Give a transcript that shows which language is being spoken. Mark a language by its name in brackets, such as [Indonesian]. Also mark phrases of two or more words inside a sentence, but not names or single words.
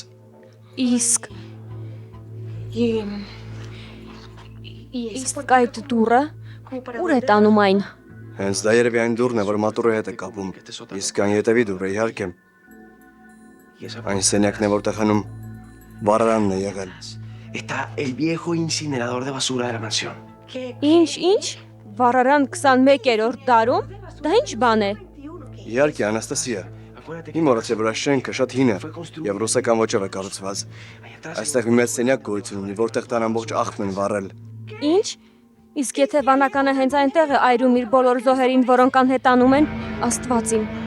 [Armenian] Իսկ այդ դուռը ուր է տանում այն։ Հենց դա երևի այն դուռն է, որ մատուրի հետ է կապում։ Իսկ այն ետևի դուռը, իհարկե։ Այն սենյակն է, որտեղ հնում վառարանն է եղել։ [Spanish] Está el viejo incinerador de basura de la mansión. [Armenian] Ինչ, վառարան 21-րդ դարում։ Դա ինչ բան է։ Իհարկե, Անաստասիա, Մի մոռացի, որ այս շենքը շատ հին է եւ ռուսական ոճով է կառուցված։ Այստեղ մի մեծ սենյակ գոյություն ունի, որտեղ տան ամբողջ աղբն են վառել։ Ինչ։ Իսկ եթե վանականը հենց այնտեղ է այրում իր բոլոր զոհերին, որոնք անհետանում են, Աստվածին։